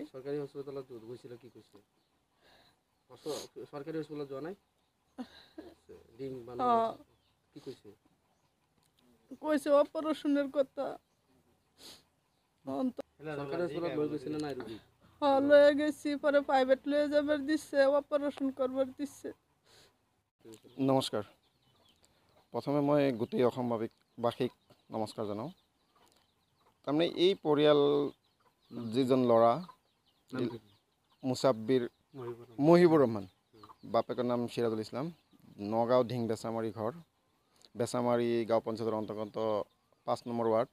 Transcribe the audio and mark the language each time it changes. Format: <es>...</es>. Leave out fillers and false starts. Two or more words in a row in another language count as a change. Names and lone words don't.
<bn>সরকারি হসপিটালত গৈছিল কি কইছে? সরকারি হসপিটালত যাওয়া নাই? ডিং বানো কি কইছে? কইছে অপারেশনের কথা। সরকারি হসপিটাল লই গেছিল না রোগী? হ্যাঁ লয়ে গেছি পরে প্রাইভেট লয়ে যাবার দিচ্ছে অপারেশন করবার দিচ্ছে।</bn> <as>নমস্কাৰ। প্ৰথমে মই গোটেই অসমবাসীক নমস্কাৰ জনাওঁ। তাৰমানে এই পৰিয়াল যিজন ল'ৰা মুছাব্বিৰ মহিবুৰ ৰহমান বাপেকৰ নাম চিৰাজুল ইছলাম নগাঁও ঢিং বেছামাৰী ঘৰ বেছামাৰী গাঁও পঞ্চায়তৰ অন্তৰ্গত 5 নম্বৰ ৱাৰ্ড।</as>